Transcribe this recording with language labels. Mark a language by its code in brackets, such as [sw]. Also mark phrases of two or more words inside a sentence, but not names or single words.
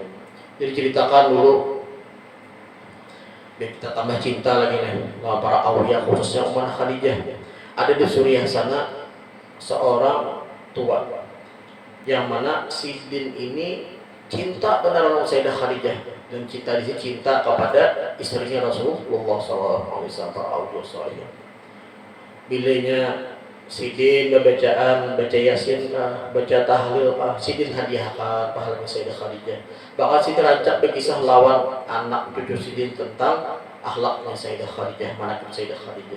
[id] Jadi ceritakan dulu, biar kita tambah cinta lagi nih, para awliya khususnya Ummah Khadijah. Ada di Suriah sana seorang tua, yang mana Sidin ini cinta benar dengan Sayyidah Khadijah, dan cinta di sini cinta kepada istrinya Rasulullah SAW, para awliya salih. Bilanya Sidin baca Yasin, baca tahlil, Sidin hadiahkan pahalanya Sayyidah Khadijah. Bahkan Sidin rancak berkisah lawan anak cucu Sidin tentang akhlaknya Sayyidah Khadijah, manaqib Sayyidah Khadijah.